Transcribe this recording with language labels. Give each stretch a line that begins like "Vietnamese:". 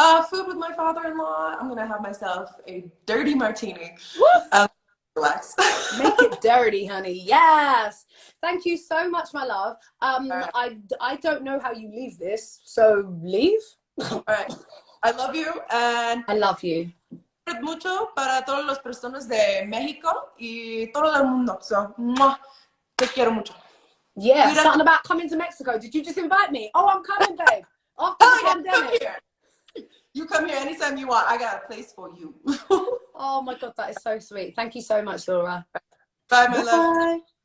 English: Food with my father-in-law. I'm going to have myself a dirty martini. Relax. Make it dirty, honey. Yes. Thank you so much, my love. I don't know how you leave this, so leave. All right. I love you, and I love you.
Spanish: Mucho para todas las personas de México y todo el mundo.
English: So,
Spanish: te quiero mucho.
English: Yeah, something about coming to Mexico. Did you just invite me? Oh, I'm coming, babe. After the pandemic. Come here. You come here anytime you want. I got a place for you. Oh my God, that is so sweet. Thank you so much, Laura. Bye, my love.